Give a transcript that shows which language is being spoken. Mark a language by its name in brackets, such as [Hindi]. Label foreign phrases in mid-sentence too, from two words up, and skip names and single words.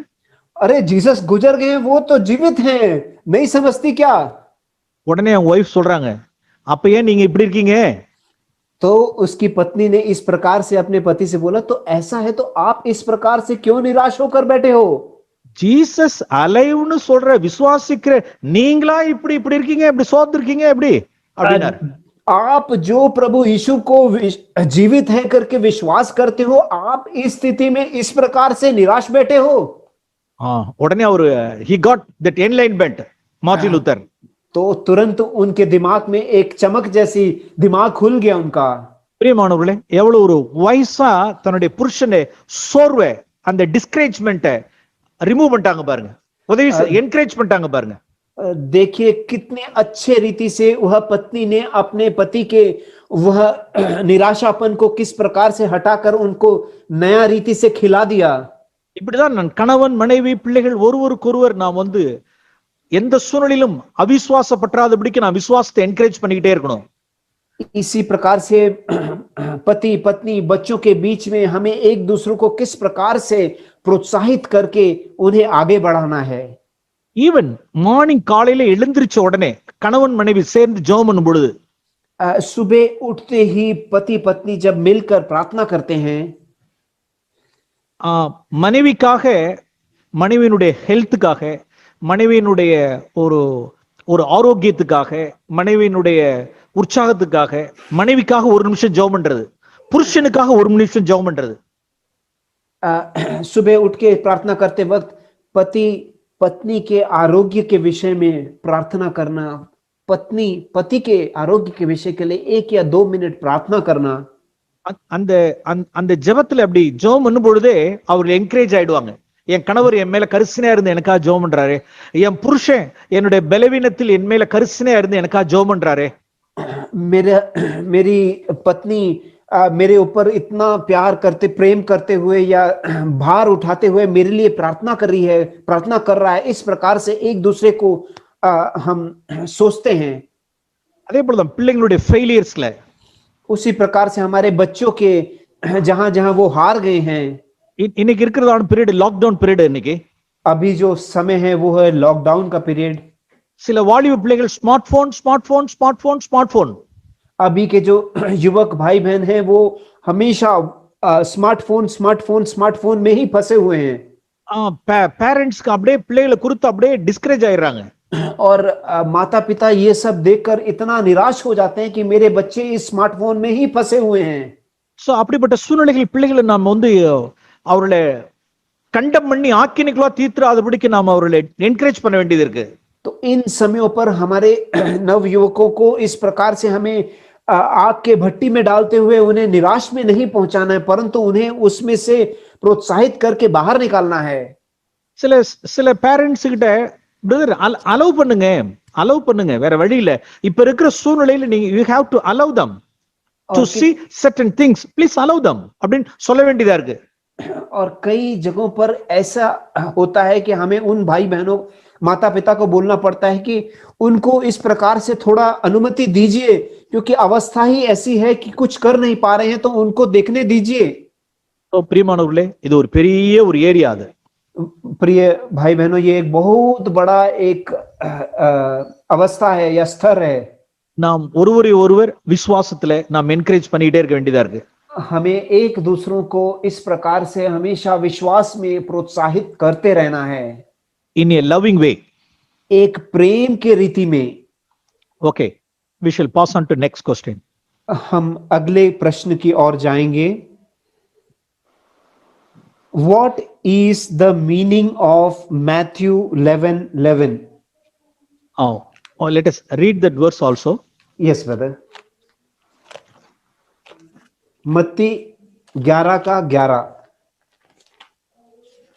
[Hindi] अरे जीसस गुजर गए, वो तो जीवित हैं, नहीं समझती क्या? [Tamil] உடனே அவங்க ஒய்ஃப் சொல்றாங்க, அப்ப ஏன் நீங்க இப்படி இருக்கீங்க? [Hindi] तो उसकी पत्नी ने इस प्रकार से अपने पति से बोला, तो ऐसा है तो आप इस प्रकार से क्यों निराश होकर बैठे हो? [English] Jesus alive [Tamil] சொல்ற விசுவாசிக்கிற நீங்களா இப்படி இப்படி இருக்கீங்க, இப்படி சோர்ந்து இருக்கீங்க எப்படி அப்படின்னாரு. [Hindi] आप जो प्रभु यीशु को जीवित है करके विश्वास करते हो, आप इस स्थिति में इस प्रकार से निराश बैठे हो? [Tamil] உடனே அவரு [English] he got that enlightenment, [Tamil] மார்ட்டின் லூத்தர். [Hindi] तो तुरंत उनके दिमाग में एक चमक जैसी दिमाग खुल गया उनका. [Tamil] பிரியமானவர்களே, எவ்வளவு ஒரு வயசா தன்னுடைய புருஷனை சோர்வை, அந்த [English] discouragement remove [Tamil] பண்ணிட்டாங்க பாருங்க, உதவி என்கரேஜ் பண்ணிட்டாங்க பாருங்க. [Hindi] देखिए कितने अच्छे रीति से वह पत्नी ने अपने पति के वह निराशापन को किस प्रकार से हटाकर उनको नया रीति से खिला दिया. [Tamil] இப்படிதான் நான் கணவன் மனைவி பிள்ளைகள் ஒருவருக்கொருவர் நாம் வந்து எந்த சூழ்நிலையிலும் அவிசுவாசப்படாதபடிக்கு நான் விசுவாசத்தை என்கரேஜ் பண்ணிக்கிட்டே இருக்கணும். [Hindi] इसी प्रकार से पति पत्नी बच्चों के बीच में हमें एक दूसरे को किस प्रकार से प्रोत्साहित करके उन्हें आगे बढ़ाना है. [English] even morning [Tamil] காலையில எழுந்திருச்ச உடனே கணவன் மனைவி சேர்ந்து ஜெபம் பண்ணும் பொழுது, [Hindi] सुबह उठते ही पति पत्नी जब मिलकर प्रार्थना करते हैं, [Tamil] மனைவிக்காக, மனைவியினுடைய ஹெல்த்துக்காக, மனைவியினுடைய ஒரு ஒரு ஆரோக்கியத்துக்காக, மனைவியினுடைய உற்சாகத்துக்காக, மனைவிக்காக ஒரு நிமிஷம் ஜெபம் பண்றது, புருஷனுக்காக ஒரு நிமிஷம் ஜெபம் பண்றது. [Hindi] सुबह उठ के प्रार्थना करते वक्त पति पत्नी के आरोग्य के विषय में प्रार्थना करना, पत्नी पति के आरोग्य के विषय के लिए 1 या 2 मिनट प्रार्थना करना. [Tamil] அந்த அந்த ஜெபத்துல அப்படி ஜெபம் பண்ணும் பொழுதே அவர்கள் என்கரேஜ் ஆயிடுவாங்க. என் கணவர் என் மேல கரிசனையா இருந்து எனக்காக ஜெபம் பண்றாரு, என் புருஷன் என்னுடைய பலவீனத்தில் என் மேல கரிசனையா இருந்து எனக்காக ஜெபம் பண்றாரு, [Hindi] मेरी पत्नी मेरे ऊपर इतना प्यार करते प्रेम करते हुए या भार उठाते हुए मेरे लिए प्रार्थना कर रही है, प्रार्थना कर रहा है. इस प्रकार से एक दूसरे को हम सोचते हैं. [Tamil] அதே போலதான் பிள்ளைங்களுடைய ஃபெயிலியர்ஸ்ல, [Hindi] उसी प्रकार से हमारे बच्चों के जहां जहां वो हार गए हैं. [Tamil] இன்னைக்கு இருக்கிறதான [English] period lockdown period. [Tamil] இன்னைக்கு [Hindi] अभी जो समय है वो है लॉकडाउन का पीरियड. [Tamil] சில வாலிப பிள்ளைகள் [English] smartphone smartphone smartphone smartphone. [Hindi] अभी के जो युवक भाई बहन हैं वो हमेशा [English] smartphone smartphone smartphone [Hindi] में ही फंसे हुए हैं. [Tamil] பேரண்ட்ஸ்க்கு அப்படியே பிள்ளைகளை குறித்து அப்படியே டிஸ்கரேஜ் ஆயிடுறாங்க. [Hindi] और माता पिता ये सब देखकर इतना निराश हो जाते हैं कि मेरे बच्चे इस स्मार्टफोन में ही फंसे हुए हैं. [Tamil] சோ அப்படிப்பட்ட சூழ்நிலைகள் பிள்ளைகளை நாம் வந்து அவர்களை கண்டம் பண்ணி ஆக்கினிக்குள்ளா தீர்த்துறாதபடிக்கு நாம் அவர்களை என்கரேஜ் பண்ண வேண்டியது இருக்கு. [Hindi] तो इन समयों पर हमारे नव युवकों को इस प्रकार से हमें आग के भट्टी में डालते हुए उन्हें निराश में नहीं पहुंचाना है, परंतु उन्हें उसमें से प्रोत्साहित करके बाहर निकालना है. [Tamil] சில சில பேரண்ட்ஸ் கிட்ட [English] brother allow [Tamil] பண்ணுங்க, வேற வழி இல்ல, இப்ப இருக்கிற சூழ்நிலையில நீங்க [English] you have to allow them [Tamil] to see certain things, please allow them அப்படின்னு சொல்ல வேண்டியதா இருக்கு. [Hindi] और कई जगहों पर ऐसा होता है कि हमें उन भाई बहनों माता पिता को बोलना पड़ता है कि उनको इस प्रकार से थोड़ा अनुमति दीजिए, क्योंकि अवस्था ही ऐसी है कि कुछ कर नहीं पा रहे हैं, तो उनको देखने दीजिए. [Tamil] तो प्रियमानवர்களே, இது ஒரு பெரிய ஒரு ஏரியா. அது [Hindi] प्रिय भाई बहनों, ये एक बहुत बड़ा एक अवस्था है या स्तर है. [Tamil] நாம் ஒருவரை ஒருவர் விசுவாசத்துல நாம் என்கரேஜ் பண்ணிட்டே இருக்க வேண்டியதா இருக்கு. [Hindi] हमें एक दूसरों को इस प्रकार से हमेशा विश्वास में प्रोत्साहित करते रहना है, [English] in a loving way. [Hindi] एक प्रेम के रीति में. [English] Okay, we shall pass on to next question. [Hindi] हम अगले प्रश्न की ओर जाएंगे. [English] What is the meaning of Matthew 11:11? Oh, let us read that verse also. Yes, brother. [Hindi] मत्ती 11 का 11.